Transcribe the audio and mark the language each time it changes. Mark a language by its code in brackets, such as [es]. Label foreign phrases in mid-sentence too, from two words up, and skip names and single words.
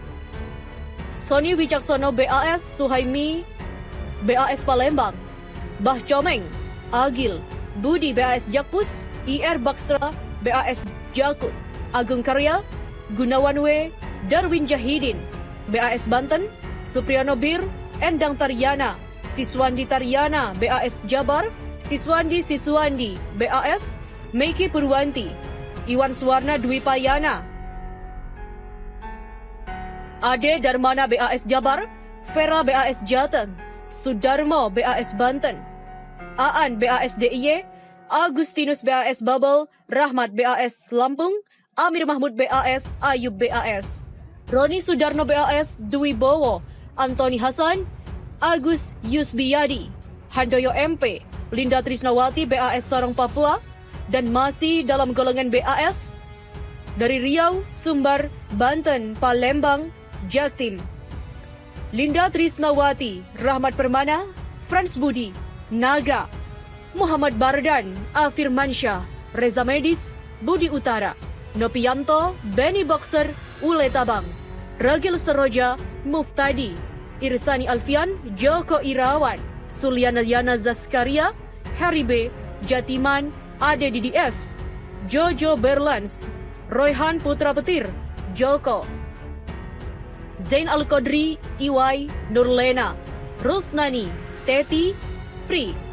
[id] Sony Wicaksono BAS, Suhaimi BAS Palembang, Bah Comeng, Agil, Budi BAS Jakpus, IR Baksra BAS Jakut, Agung Karya, Gunawan W, Darwin Jahidin, BAS Banten, Supriyono Bir, Endang Taryana, Siswandi Taryana BAS Jabar, Siswandi BAS, Meiki Purwanti, Iwan Suwarna Dwi Payana, Ade Darmana BAS Jabar, Vera BAS Jateng, Sudarmo BAS Banten, Aan BAS DIY, Agustinus BAS Babel, Rahmat BAS Lampung, Amir Mahmud BAS, Ayub BAS, Roni Sudarno BAS Dwi Bowo, Antoni Hasan, Agus Yusbiyadi, Handoyo MP, Linda Trisnawati BAS Sorong Papua, dan masih dalam golongan BAS dari Riau, Sumbar, Banten, Palembang, Jatim, Linda Trisnawati, Rahmat Permana, Frans Budi, Naga, Muhammad Bardan, Afirmansyah, Reza Medis, Budi Utara, Nopianto, Benny Boxer, Ule Tabang, Ragil Seroja, Muftadi, Irsani Alfian, Joko Irawan, Suliana Yana Zaskaria, Harry B, Jatiman, Ade DDS, Jojo Berlans, Royhan Putra Petir, Joko, Zain Al-Qadri, Iwai, Nurlena, Rusnani, Teti, Pri,